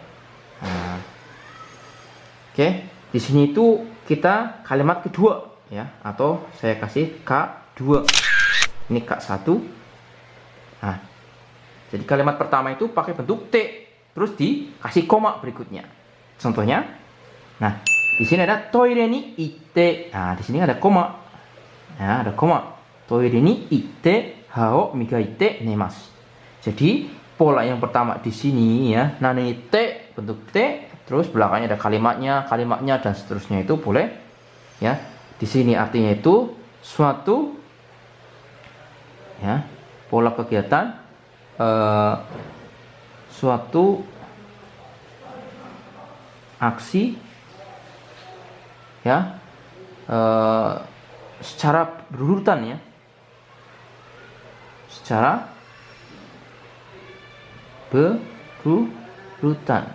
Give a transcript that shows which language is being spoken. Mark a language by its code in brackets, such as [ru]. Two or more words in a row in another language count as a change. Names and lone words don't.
[id] Nah, oke, di sini itu kita kalimat kedua ya, atau saya kasih K2. Ini K1. Nah, jadi kalimat pertama itu pakai bentuk T, terus dikasih koma berikutnya. Contohnya, nah, di sini ada [ja] トイレに行って. [id] Nah, di sini ada koma. Ya, ada koma. [ja] トイレに行って歯を磨いて寝ます. [id] Jadi pola yang pertama di sini ya, nani T, bentuk T, terus belakangnya ada kalimatnya dan seterusnya, itu boleh ya. Di sini artinya itu suatu ya, pola kegiatan, suatu aksi ya, secara berurutan ya, secara berurutan.